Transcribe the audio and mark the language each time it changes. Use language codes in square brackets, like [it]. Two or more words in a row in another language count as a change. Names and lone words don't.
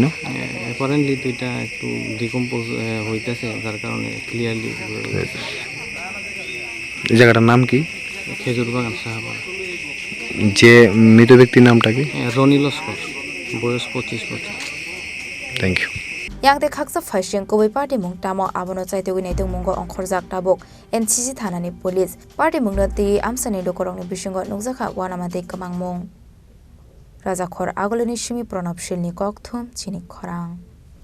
[bn] অ্যাপারেন্টলি তো এটা একটু ডিকম্পোজ হইতেছে যার কারণে ক্লিয়ারলি এই জায়গাটার নাম কি খেজুরবাগান সাহাপাড়া যে মৃত ব্যক্তির নামটা কি রনি লস্কর বয়স 25 বছর [en] thank you [trp] Yang de khaksa faising koi party mung tamo abono chaite wi naitung mungo ongkhorjak tabok NCC thanani police party mungno ti amsani lokorongni bisingo nukjaka wanamate kamangmung Rajakhor Agulini Shimi Pranab Shilni Kokthum Chini Khorang